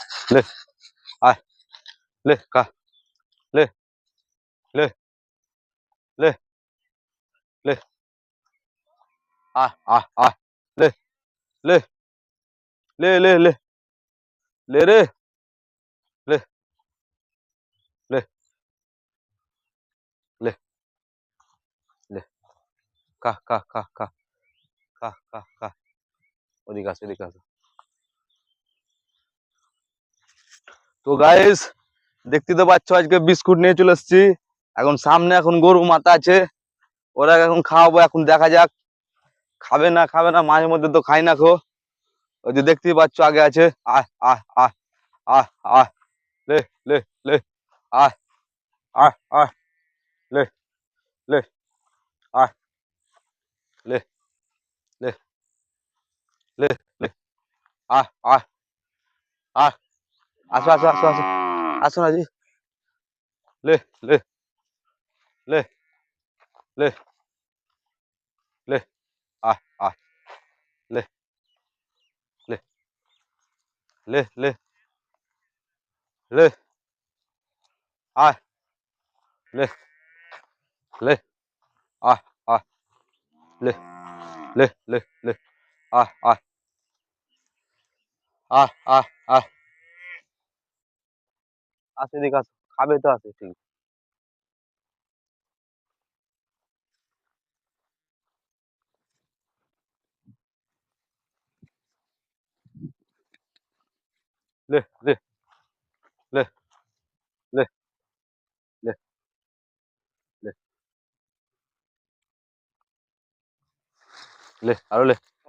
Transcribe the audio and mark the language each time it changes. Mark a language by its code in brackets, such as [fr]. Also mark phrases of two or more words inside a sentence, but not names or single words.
[bn] লে আয় লে খা লে লে লে লে আয় আয় আয় লে লে লে লে লে লে রে লে লে লে লে খা খা খা খা খা খা খা ওদিকে আসো এদিকে আসো। তো গাইস দেখতে তো পাচ্ছ আজকে বিস্কুট নিয়ে চলে এসেছি। এখন সামনে এখন গরু মাথা আছে, ওরা এখন খাওয়াবো। এখন দেখা যাক খাবে না মাঝে মধ্যে তো খাই না খো। ওই যে দেখতেই পাচ্ছ আগে আছে। আয় আয় আয় আয় আয় লে লে লে আয় আয় আয় লে লে আয় লে লে লে লে আয় আয় আয় আসো আসো আসো আসো আসো না জি লে লে লে লে লে আয় আয় লে লে লে লে লে আয় লে লে আয় আয় লে লে লে লে আয় আয় আয় আয় আয় আসে এদিকে আসো, খাবে তো আসে ঠিক। লে লে লে লে লে লে লে আরো লে